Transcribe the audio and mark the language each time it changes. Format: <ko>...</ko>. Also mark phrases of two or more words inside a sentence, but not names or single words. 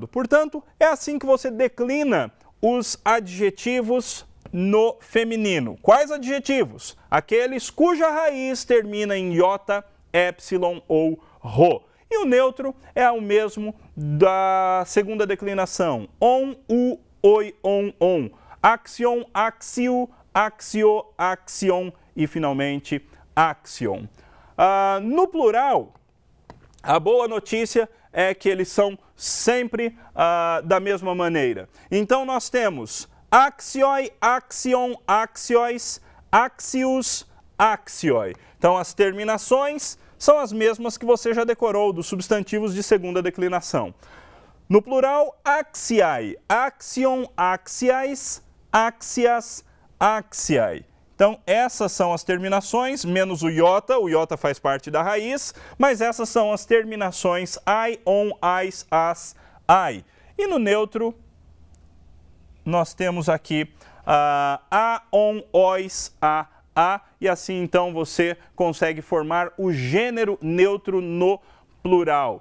<pt>Portanto, é assim que você declina os adjetivos no feminino. Quais adjetivos? Aqueles cuja raiz termina em iota, epsilon ou rho. E o neutro é o mesmo da segunda declinação.</pt> <el>ον ου οι ον. ἄξιον ἀξίω ἀξίω ἄξιον</el> <pt>e finalmente</pt> <el>axion.</el> <pt>No plural, a boa notícia é que eles são sempre da mesma maneira. Então nós temos</pt> <el>ἄξιοι ἀξίων ἀξίοις ἄξιος ἄξιοι.</el> <pt>Então as terminações são as mesmas que você já decorou dos substantivos de segunda declinação. No plural,</pt> <el>ἄξιαι ἀξίων ἀξίαις ἀξίας ἄξιαι.</el> <pt>Então, essas são as terminações, menos o iota faz parte da raiz, mas essas são as terminações</pt> <el>αι ων αις ας αι.</el> <pt>E no neutro, nós temos aqui</pt> <el>α ων οις α,</el> <pt>e assim então você consegue formar o gênero neutro no plural.</pt>